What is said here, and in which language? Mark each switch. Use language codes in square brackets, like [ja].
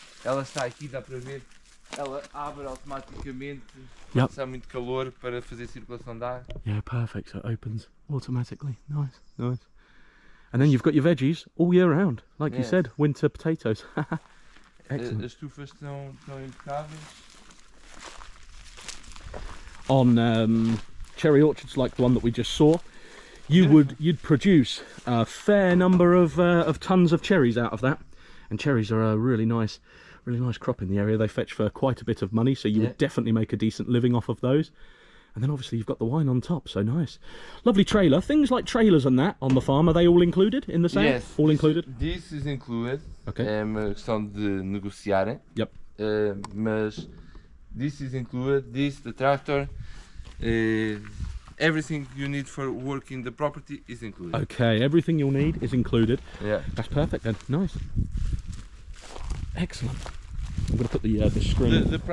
[pt] Ela está aqui, dá para ver. Ela abre automaticamente, quando está muito calor, para fazer circulação de ar. [en] Yeah, perfect. So it opens automatically. Nice. And then you've got your veggies all year round, like you said, winter potatoes. Excellent. [pt] As estufas estão impecáveis. [en] On cherry orchards like the one that we just saw, you'd produce a fair number of tons of cherries out of that, and cherries are a really nice crop in the area. They fetch for quite a bit of money, so you would definitely make a decent living off of those. And then obviously you've got the wine on top, so nice. Lovely trailer. Things like trailers and that on the farm, are they all included in the sale? Yes. All included? This is included. Okay. [pt] É uma questão de negociarem. [en] Yep. Mas this is included. The tractor, everything you need for working the property is included. Okay, everything you'll need is included. Yeah. That's perfect then. Nice. Excellent. I'm going to put the screen.